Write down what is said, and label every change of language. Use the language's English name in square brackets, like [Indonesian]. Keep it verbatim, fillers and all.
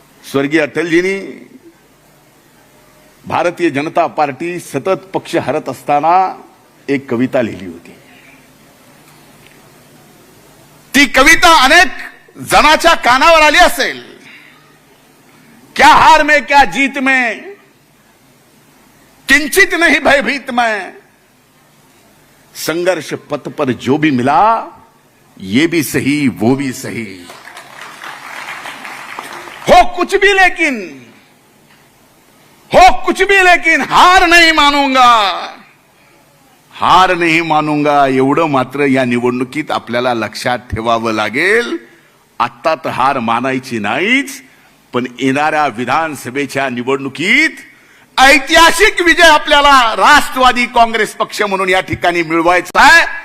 [Marathi] स्वर्गीय अटलजींनी भारतीय जनता पार्टी सतत पक्ष हरत असताना एक कविता लिहिली होती. ती कविता अनेक जणाच्या कानावर आली असेल. [Hindi] क्या हार में क्या जीत में किंचित नहीं भयभीत मैं, संघर्ष पथ पर जो भी मिला ये भी सही वो भी सही, हो कुछ भी लेकिन हो कुछ भी लेकिन हार नहीं मानूंगा, हार नहीं मानूंगा. [Marathi] एवढं मात्र या निवडणुकीत आपल्याला लक्षात ठेवावं लागेल. आत्ता तर हार मानायची नाहीच, पण येणाऱ्या विधानसभेच्या निवडणुकीत ऐतिहासिक विजय आपल्याला राष्ट्रवादी काँग्रेस पक्ष म्हणून या ठिकाणी मिळवायचा आहे.